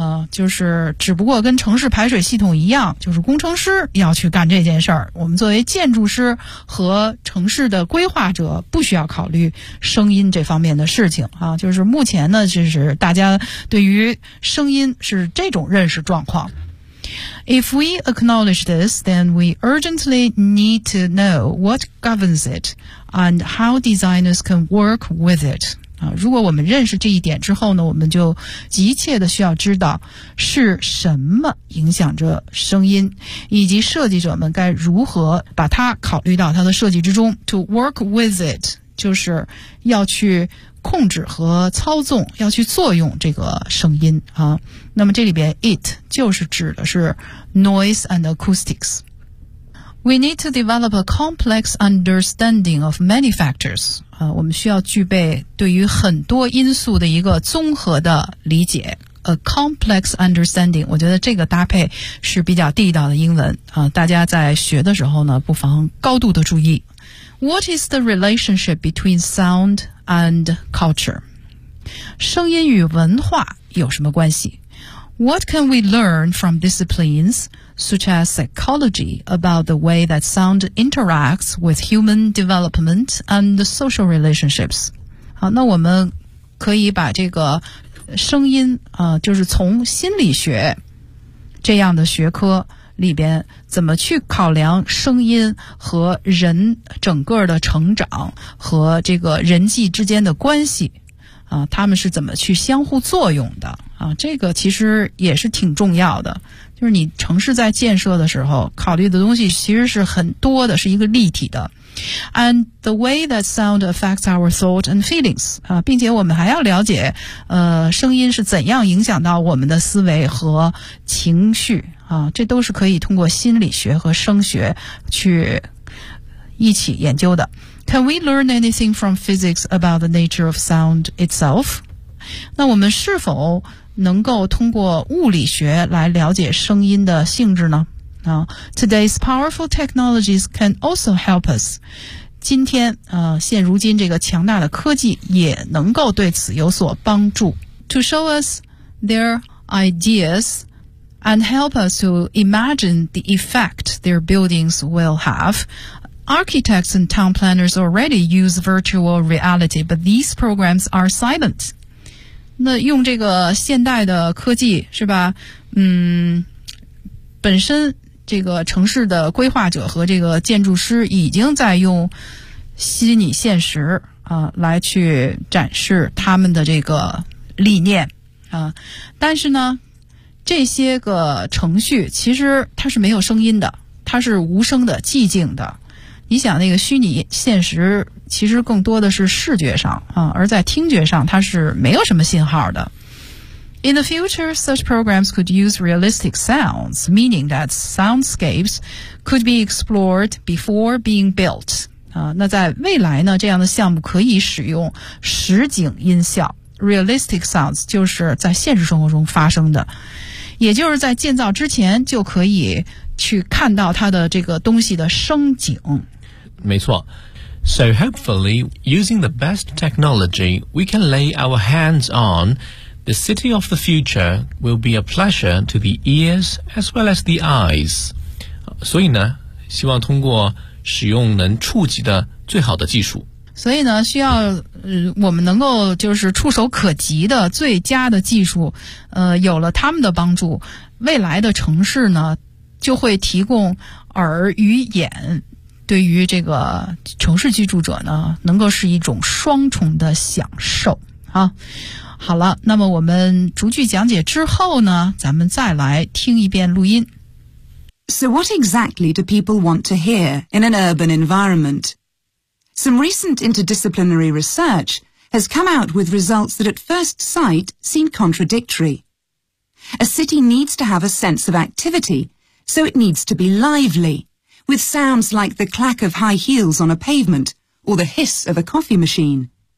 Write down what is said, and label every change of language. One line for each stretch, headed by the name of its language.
Chinese: 就是只不过跟城市排水系统一样，就是工程师要去干这件事儿。我们作为建筑师和城市的规划者不需要考虑声音这方面的事情啊。就是目前呢，就是大家对于声音是这种认识状况。
English: If we acknowledge this, then we urgently need to know what governs it and how designers can work with it.
Chinese: 如果我们认识这一点之后呢，我们就急切的需要知道是什么影响着声音，以及设计者们该如何把它考虑到它的设计之中。
English: To work with it
Chinese: 就是要去控制和操纵，要去作用这个声音啊。那么这里边 it 就是指的是
English: noise and acoustics。 We need to develop a complex understanding of many factors
Chinese: 我们需要具备对于很多因素的一个综合的理解。
English: A complex understanding，
Chinese: 我觉得这个搭配是比较地道的英文大家在学的时候呢，不妨高度的注意。
English: What is the relationship between sound and culture？
Chinese: 声音与文化有什么关系？
English: What can we learn from disciplines such as psychology about the way that sound interacts with human development and the social relationships？
Chinese: 好，那我们可以把这个声音就是从心理学这样的学科里边怎么去考量声音和人整个的成长和这个人际之间的关系他们是怎么去相互作用的这个其实也是挺重要的。就是你城市在建设的时候考虑的东西其实是很多的，是一个立体的。
English: And the way that sound affects our thought and feelings
Chinese: 并且我们还要了解声音是怎样影响到我们的思维和情绪这都是可以通过心理学和声学去一起研究的。
English: Can we learn anything from physics about the nature of sound itself？
Chinese: 那我们是否能够通过物理学来了解声音的性质呢？
English: Today's powerful technologies can also help us。
Chinese: 今天现如今这个强大的科技也能够对此有所帮助。
English: To show us their ideas and help us to imagine the effect their buildings will have。 Architects and town planners already use virtual reality, but these programs are silent.
Chinese: 那用这个现代的科技是吧？本身这个城市的规划者和这个建筑师已经在用虚拟现实来去展示他们的这个理念但是呢，这些个程序其实它是没有声音的，它是无声的、寂静的。你想那个虚拟现实其实更多的是视觉上而在听觉上它是没有什么信号的。
English: In the future, such programs could use realistic sounds, meaning that soundscapes could be explored before being built.
Chinese: 那在未来呢，这样的项目可以使用实景音效。
English: Realistic sounds
Chinese: 就是在现实生活中发生的，也就是在建造之前就可以去看到它的这个东西的声景。没错。
English: So hopefully, using the best technology we can lay our hands on, the city of the future will be a pleasure to the ears as well as the eyes.
Chinese: 所以呢，希望通过使用能触及的最好的技术。所以呢，需要我们能够就是触手可及的最佳的技术有了他们的帮助，未来的城市呢就会提供耳与眼，对于这个城市居住者呢能够是一种双重的享受啊。好了，那么我们逐句讲解之后呢，咱们再来听一遍录音。
English: So what exactly do people want to hear in an urban environment? Some recent interdisciplinary research has come out with results that at first sight seem contradictory. A city needs to have a sense of activity, so it needs to be lively, with sounds like the clack of high heels on a pavement or the hiss of a coffee machine.